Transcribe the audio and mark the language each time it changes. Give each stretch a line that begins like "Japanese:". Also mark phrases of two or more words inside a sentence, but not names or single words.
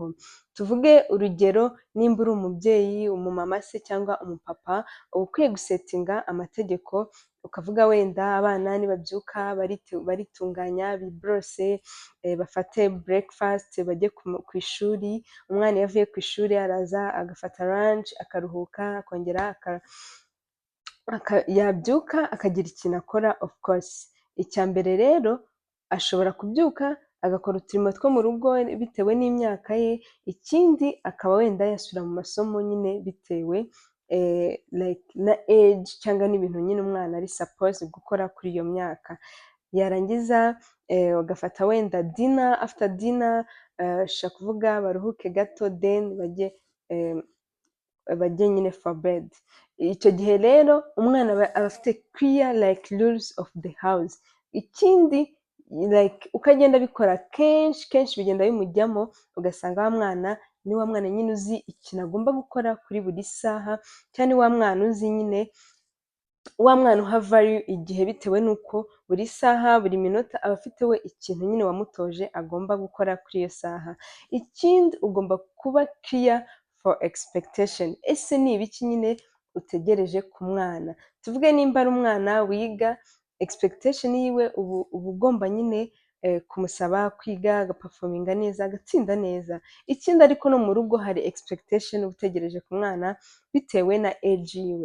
Kinyarwanda: Tuvuge urugero, nimba uri umubyeyi, umumama se cyangwa umupapa, uba ukwiye gusetinga amategeko ukavuga wenda abana nibabyuka baritunganya, biborose, bafate breakfast, bajye ku ishuri. Umwana iyo avuye ku ishuri araza agafata lunch, akaruhuka, akongera yabyuka akagira ikintu akora.
English: Of course
Kinyarwanda: icya mbere rero ashobora kubyuka agakora uturimo two mu rugo bitewe n'imyaka ye, ikindi akaba wenda yasubira mu masomo nyine bitewe like na age cyangwa n'ibintu nyine umwana ari suppose gukora kuri iyo myaka. Yarangiza agafata wenda dinner,
English: after dinner
Kinyarwanda: ashaka kuvuga baruhuke gato, then bajye nyine
English: for bed.
Kinyarwanda: Icyo gihe rero umwana aba afite
English: clear like rules of the house.
Kinyarwanda: Ikindi like ukagenda bikora kenshi bigenda bimujyamo, ugasanga wa mwana ni wa mwana nyine uzi ikintu agomba gukora kuri buri saha, cyangwa ni wa mwana uzi nyine, wa mwana uha value igihe bitewe n'uko buri saha, buri minota aba afite we ikintu nyine wamutoje agomba gukora kuri iyo saha. Ikindi ugomba kuba
English: clear for expectation.
Kinyarwanda: Ese ni ibiki nyine utegereje ku mwana? Tuvuge nimba ari umwana wiga, expectation yiwe uba ugomba nyine kumusaba kwiga, agaperforminga neza, agatsinda neza. Ikindi ariko no mu rugo hari expectation uba utegereje ku mwana bitewe na age yiwe.